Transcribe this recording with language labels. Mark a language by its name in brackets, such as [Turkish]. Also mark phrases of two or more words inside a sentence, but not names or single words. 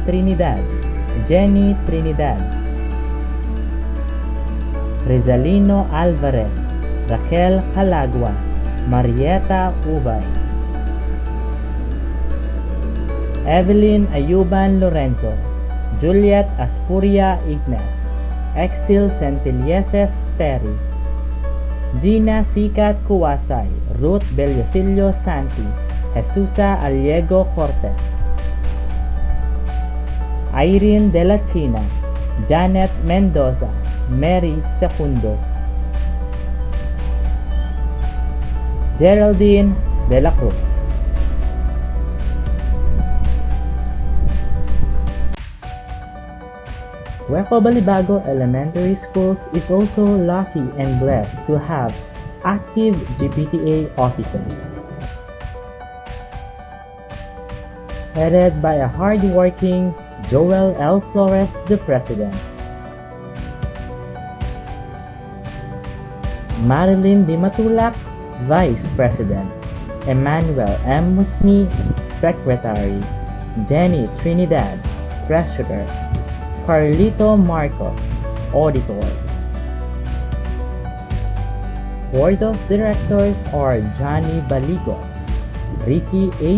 [English] Trinidad, Jenny Trinidad, Rizalino Alvarez, Raquel Calagua, Marieta Ubay, Evelyn Ayuban Lorenzo, Juliet Aspuria Ignas, Exil Centilieses Terry, Gina Sikat Kuwasay, Ruth Bellosillo Santi, Jesusa Aliego Cortez, Irene De La China, Janet Mendoza, Mary Secundo, Geraldine De La Cruz. Gueco Balibago Elementary Schools is also lucky and blessed to have active GPTA officers. Headed by a hard-working Joel L. Flores, the President. Marilyn Di Matulak, Vice President. Emmanuel M. Musni, Secretary. Jenny Trinidad, Treasurer. Carlito Marcos, Auditor. Board of Directors are Johnny Baligo, Ricky A.